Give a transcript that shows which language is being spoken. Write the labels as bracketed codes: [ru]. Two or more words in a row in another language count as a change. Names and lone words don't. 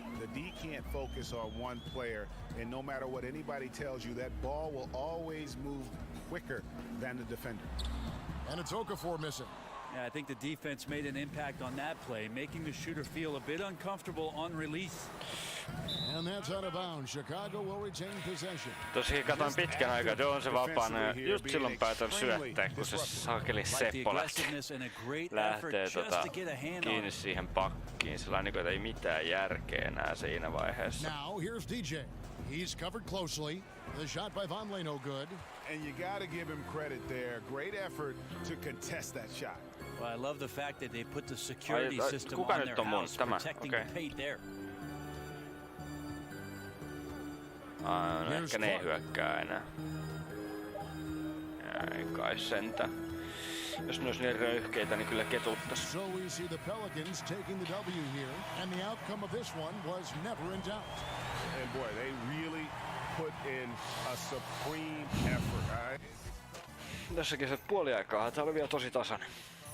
[en] The D can't focus on one player, and no matter what anybody tells you, that ball will always move quicker than the defender. And it's Okafor missing. Yeah, I think the defense made an impact on that play, making the shooter feel a bit uncomfortable on release. And that's out of bounds. Chicago will retain possession. [fi] Tosiaan katoin pitkän aikaa, että on se vapaana ja just silloin päätän syöttää, kun se sakeli Seppo lähtee kiinni siihen pakkiin. Sellainen, että ei mitään järkeä enää siinä vaiheessa. [en] Now here's DJ. He's covered closely. The shot by Vonleh no good. And you got to give him credit there. Great effort to contest that shot. Well, I love the fact that they put the security system on their house, protecting the paint there. [fi] Ehkä ne ei hyökkää enää. Ei kai sentä. Jos ne olisi niin röyhkeitä, niin kyllä ketuttais. [en] So we see the Pelicans taking the W here, and the outcome of this one was never in doubt. And boy, they really put in a supreme effort, all right? [fi] Tässäkin se puoliaikaa, tää oli vielä tosi tasainen.